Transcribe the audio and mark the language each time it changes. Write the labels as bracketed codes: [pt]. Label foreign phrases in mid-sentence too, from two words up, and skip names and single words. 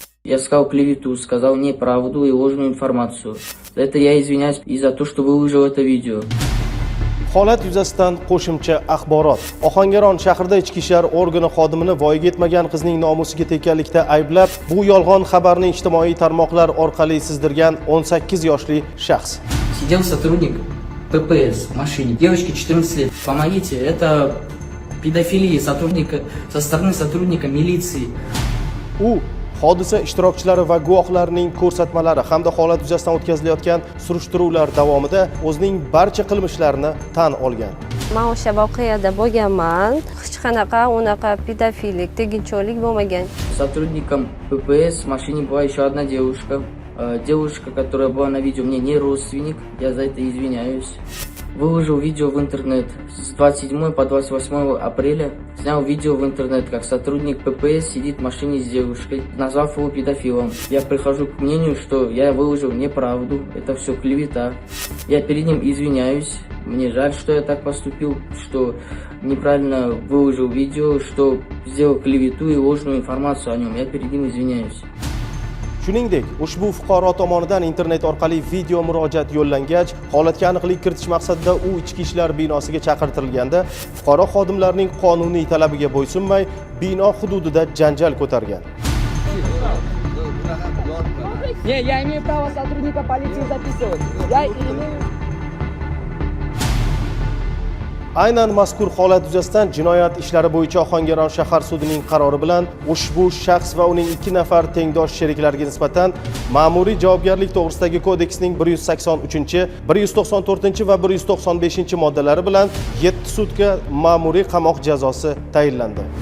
[ru] Я сказал клевету, сказал неправду и ложную информацию. За это я извиняюсь и за то, что выложил это видео. [uz] Holat yuzasidan qo'shimcha axborot. Ohangaron shahrida ichki ishlar organi xodimini voyaga yetmagan qizning nomusiga tekkanlikda ayblab, bu yolg'on xabarni ijtimoiy tarmoqlar orqali sizdirgan 18 yoshli shaxs. [ru] Сидел сотрудник ППС в машине, девочке 14 лет. Помогите, это педофилия со стороны сотрудника милиции. [uz] U hodisa ishtirokchilari va guvohlarning ko'rsatmalari hamda holat yuzasidan o'tkazilayotgan surishtiruvlar davomida o'zining barcha qilmishlarini tan olgan. Men o'sha voqeada bo'lganman. Hech qanaqa unaqa pedofilik, tegincholik bo'lmagan. [ru] Сотрудником ППС в машине была еще одна девушка. Девушка, которая была на видео, мне не родственник. Я за это извиняюсь. Выложил видео в интернет с 27 по 28 апреля. Снял видео в интернет, как сотрудник ППС сидит в машине с девушкой, назвав его педофилом. Я прихожу к мнению, что я выложил неправду, это все клевета. Я перед ним извиняюсь. Мне жаль, что я так поступил, что неправильно выложил видео, что сделал клевету и ложную информацию о нем. Я перед ним извиняюсь. [uz] Shuningdek, ushbu fuqaro tomonidan internet orqali video murojaat yo'llangach, holatga aniqlik kiritish maqsadida u ichki ishlar binosiga chaqirtirilganda, fuqaro xodimlarning qonuniy talabiga bo'ysunmay, bino hududida janjal ko'targan. [ru] Не, я имею право сотрудника полиции записывать. Я имею... [uz] Aynan mazkur holat yuzasidan jinoyat ishlari bo'yicha Ohangaron shahar sudining qarori bilan ushbu shaxs va uning 2 nafar tengdosh sheriklariga nisbatan ma'muriy javobgarlik to'g'risidagi kodeksning 183, 194 va 195 moddalari bilan 7 sutka ma'muriy qamoq jazosi tayinlandi.